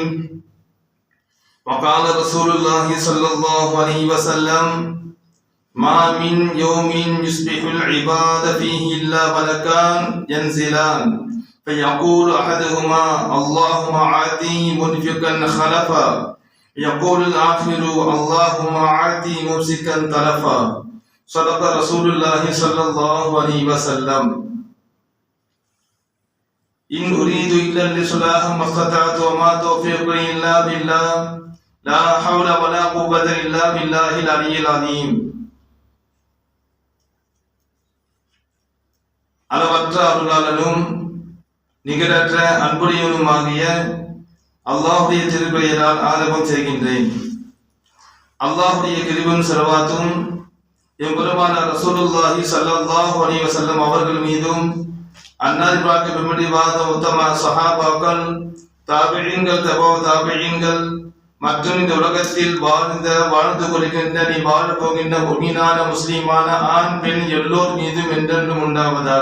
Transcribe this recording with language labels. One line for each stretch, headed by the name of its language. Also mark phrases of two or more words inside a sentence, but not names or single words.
Arabic: وقال رسول الله صلى الله عليه وسلم: ما من يوم يصبح العباد فيه إلا ملكان ينزلان فيقول أحدهما: اللهم أعطي منفقا خلفا، يقول الآخر: اللهم أعطي ممسكا تلفا. صدق رسول الله صلى الله عليه وسلم. إن أريد إلا الإصلاح ما استطعت وما توفيقي إلا بالله لا حول ولا قوة إلا بالله العلي العظيم.
Tamil: அளவற்ற அருளாளனும் நிகரற்ற அன்புடையவனுமாகிய அல்லாஹுடைய திருப்பெயரால் ஆரம்பம் செய்கின்றேன். அல்லாஹுடைய கிருபையும் ஸலவாத்தும் எம்பெருமானார்
Arabic: رسول الله صلى الله عليه وسلم
Tamil: அவர்கள் மீதும், அன்னார் பாக்கி பின்பற்றிவாத உத்தம சஹாபாக்கள், தாபிஈன்கள், தபவு தாபிஈன்கள் மற்றும் இந்த உலகத்தில் வாழ்ந்து கொள்கின்ற நீ வாழப் போகின்ற முஃமினான முஸ்லிமான ஆண் பெண் எல்லோர் மீதும் என்றென்றும் உண்டாவதாக.